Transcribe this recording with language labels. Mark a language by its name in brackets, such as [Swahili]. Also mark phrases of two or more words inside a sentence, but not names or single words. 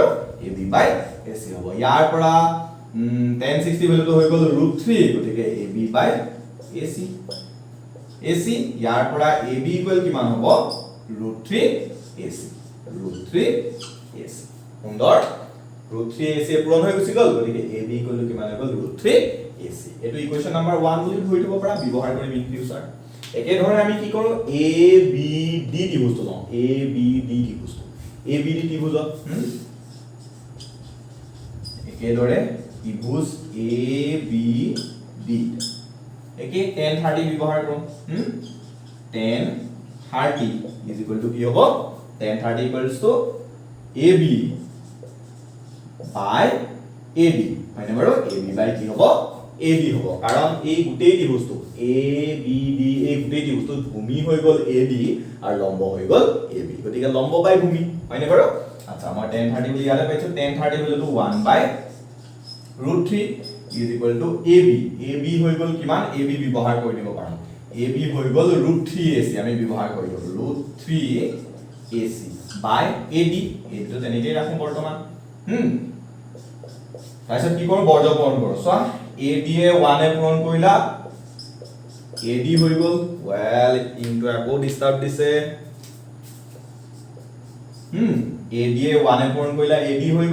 [Assamese] AB বাই AC হ'ব ইয়াৰ পৰা tan 60 ভ্যালুটো হৈ গল √3 গতিকে AB বাই AC AC ইয়াৰ পৰা AB ইকুৱেল কিমান হ'ব √3 AC √3 AC সুন্দৰ √3 AC পূৰণ হৈ গুছি গল গতিকে AB ইকুৱেল কিমান হৈ গল √3 AC এটো [English] equation number [Assamese] 1 বুলি ধৰি থব পাৰা ব্যৱহাৰ কৰি [English] in future [Assamese] একে ধৰণে আমি কি কৰো ABD ত্ৰিভুজটো লওঁ ABD ত্ৰিভুজটো ABD ত্ৰিভুজত একে দৰে ত্ৰিভুজ ABD একে tan 30 ব্যৱহাৰ কৰো [English] tan 30 is equal to [Assamese] কি হ'ব [English] tan 30 equals to AB by AD [Assamese] মানে বাৰু [English] AB by [Assamese] কি হ'ব AD হ'ব কাৰণ এই গুটেই ত্ৰিভুজটো ABD এই গুটেই ত্ৰিভুজটো ভূমি হৈ গল AD আৰু লম্ব হৈ গল AB গতিকে লম্ব বাই ভূমি হয়নে বাৰু আচ্ছা মই tan 30 বুলি ইয়ালে পাইছো tan 30 হলো [English] 1 by √3 is equal to AB [Assamese] AB হৈ গল কিমান AB ব্যৱহাৰ কৰি দিব পাৰো AB হৈ গল √3 AC আমি ব্যৱহাৰ কৰি দিব [English] √3 AC by AD [Assamese] এইটো তেনেকৈ ৰাখো বৰ্তমান তাৰপিছত কি কৰো বৰ্গ পূৰণ কৰো চোৱা AD এ 1 এ পূৰণ কৰিলা AD হৈ গল [English] well into [Assamese] আকৌ ডিস্টার্ব দিছে AD এ 1 এ পূৰণ কৰিলা AD হৈ